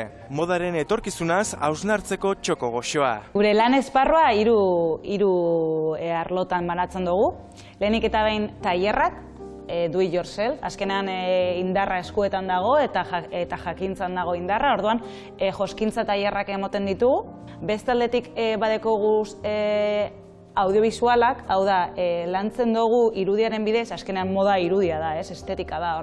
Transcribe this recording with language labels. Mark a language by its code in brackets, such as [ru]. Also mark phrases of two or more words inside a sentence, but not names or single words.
[eu] Modaren etorkizunaz hausnartzeko txoko goxoa. Gure lan esparrua hiru arlotan banatzen dugu. Lehenik eta behin tailerrak, [en] do it yourself, [eu] azkenean indarra eskuetan dago eta jakintzan dago indarra, orduan joskintza tailerrak emoten ditugu. Bestaldetik badekogu audiovisualak, hau da, lantzen dugu irudiaren bidez, azkenean moda irudia da, estetika da,